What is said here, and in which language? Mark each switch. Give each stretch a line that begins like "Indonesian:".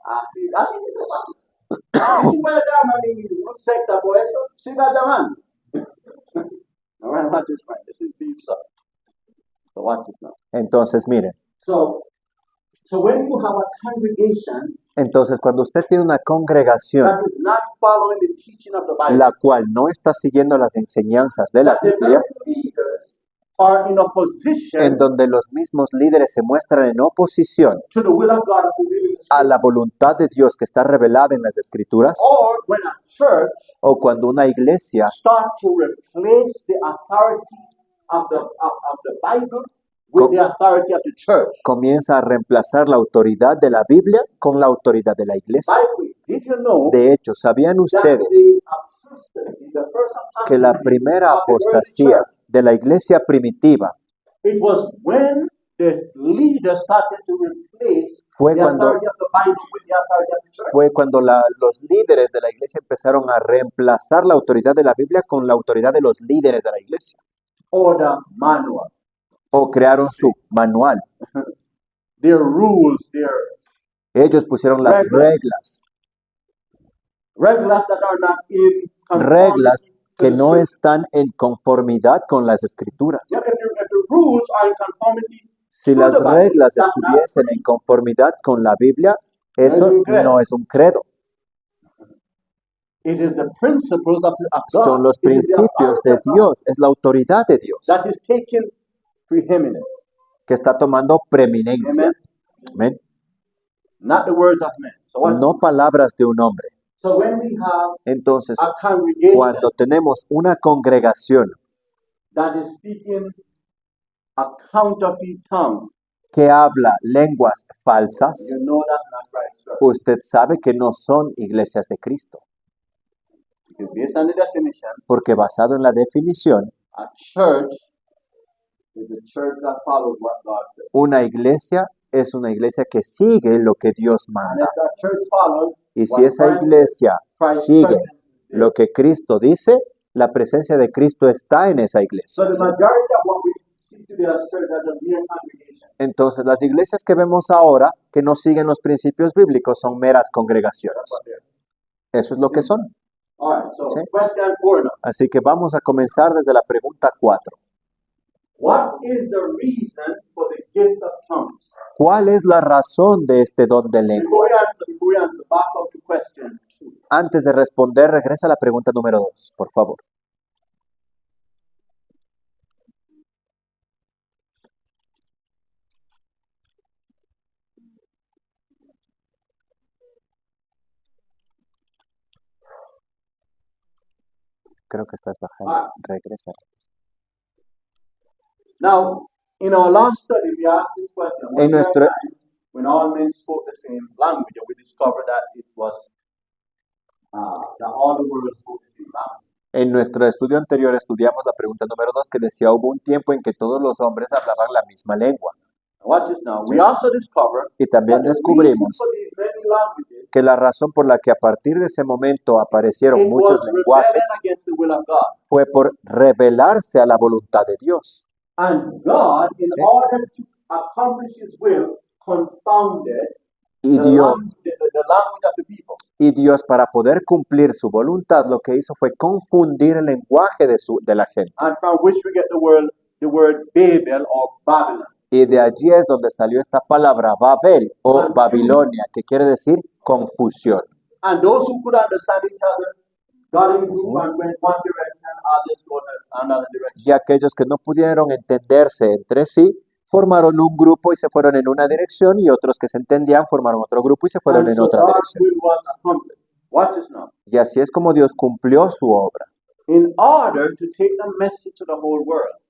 Spanish: Así que tú puedes llamar una secta por eso, siga llamando.
English: All right, watch this, right? This is deep stuff. So watch this now.
Spanish: Entonces, miren,
English: So when you have a congregation
Spanish: entonces cuando usted tiene una congregación
English: that is not following the teaching of the Bible,
Spanish: la cual no está siguiendo las enseñanzas de la
English: that the
Spanish: Biblia,
English: very leaders are in opposition
Spanish: en donde los mismos líderes se muestran en oposición
English: to the will of God as revealed in the Scripture,
Spanish: la voluntad de Dios que está revelada en las Escrituras,
English: or when a church
Spanish: o cuando una iglesia
English: start to replace the authority of the Bible with the authority of the church.
Spanish: comienza a reemplazar la autoridad de la Biblia con la autoridad de la iglesia.
English: By the way, did you know
Spanish: De hecho, ¿sabían
English: that
Spanish: ustedes
English: the apostasy, the first
Spanish: que la
English: apostasy
Spanish: primera
English: of the early
Spanish: apostasía
English: church,
Spanish: de la iglesia primitiva
English: it was when the leaders started to replace
Spanish: Fue
English: the
Spanish: cuando-
English: authority of the Bible with the authority of the church?
Spanish: fue cuando los líderes de la iglesia empezaron a reemplazar la autoridad de la Biblia con la autoridad de los líderes de la iglesia,
English: Or the manual,
Spanish: o crearon su manual.
English: their rules, their
Spanish: Ellos pusieron las Reglas. reglas
English: reglas that are not in conformity
Spanish: reglas que
English: the
Spanish: no
English: scripture.
Spanish: están en conformidad con las escrituras.
English: Yeah, if the rules are in conformity
Spanish: Si
English: to
Spanish: las
English: the Bible,
Spanish: reglas
English: that's not
Spanish: estuviesen en conformidad con la Biblia, eso un credo. no es un credo.
English: It is the principles of God.
Spanish: Son los
English: It is the
Spanish: principios
English: authority
Spanish: de
English: of God
Spanish: Dios, es la autoridad de Dios
English: that is taking preeminence.
Spanish: que está tomando preeminencia.
English: Amen.
Spanish: Amén.
English: Not the words of men.
Spanish: No palabras de un hombre.
English: So when we have
Spanish: Entonces,
English: a congregation
Spanish: cuando tenemos una congregación
English: that is speaking a counterfeit tongue,
Spanish: que habla lenguas falsas,
English: you know that's not right, sir.
Spanish: usted sabe que no son iglesias de Cristo,
English: Because based on the definition,
Spanish: porque basado en la definición,
English: a church is a church that follows what God says.
Spanish: una iglesia es una iglesia que sigue lo que Dios
English: And
Spanish: manda.
English: if that church follows
Spanish: Y si
English: what
Spanish: esa
English: Christ
Spanish: iglesia
English: Christ's
Spanish: sigue
English: presence is,
Spanish: lo que Cristo dice, la presencia de Cristo está en esa iglesia.
English: so the majority of what we see today as church as a mere congregation.
Spanish: Entonces, las iglesias que vemos ahora, que no siguen los principios bíblicos, son meras congregaciones.
English: That's what they are.
Spanish: Eso es lo que son.
English: All right, so
Spanish: Sí.
English: question 4 now.
Spanish: Así que vamos a comenzar desde la pregunta 4.
English: What is the reason for the gift of tongues?
Spanish: ¿Cuál es la razón de este don de lenguas?
English: Before we answer, back up to question 2.
Spanish: Antes de responder, regresa a la pregunta número 2, por favor. Creo que estás bajando. Regresa.
English: Now, in our last study, we asked this question. Was
Spanish: En
English: there a
Spanish: nuestro-
English: time when all men spoke the same language, and we discovered that it was that all the world spoke the same language.
Spanish: En nuestro estudio anterior estudiamos la pregunta número 2 que decía hubo un tiempo en que todos los hombres hablaban la misma lengua.
English: Watch this now. We also discovered
Spanish: Y también
English: that the reason
Spanish: descubrimos
English: for these many languages
Spanish: que la razón por la que a partir de ese momento aparecieron
English: it
Spanish: muchos
English: was
Spanish: lenguajes
English: rebellion against the will of God.
Spanish: fue por rebelarse a la voluntad de Dios.
English: And God, in
Spanish: Sí.
English: order to accomplish His will, confounded
Spanish: Y
English: the
Spanish: Dios,
English: language of the people.
Spanish: y Dios, para poder cumplir su voluntad, lo que hizo fue confundir el lenguaje de la gente.
English: And from which we get the word Babel or Babylon.
Spanish: Y de allí es donde salió esta palabra Babel o Babilonia, que quiere decir confusión.
English: And those who could understand each other got in group and went one direction, others go another direction.
Spanish: Y aquellos que no pudieron entenderse entre sí, formaron un grupo y se fueron en una dirección, y otros que se entendían formaron otro grupo y se fueron
English: And so
Spanish: otra
English: God's
Spanish: dirección.
English: will was accomplished. Watch this now.
Spanish: Y así es como Dios cumplió su obra.
English: In order to take the message to the whole world,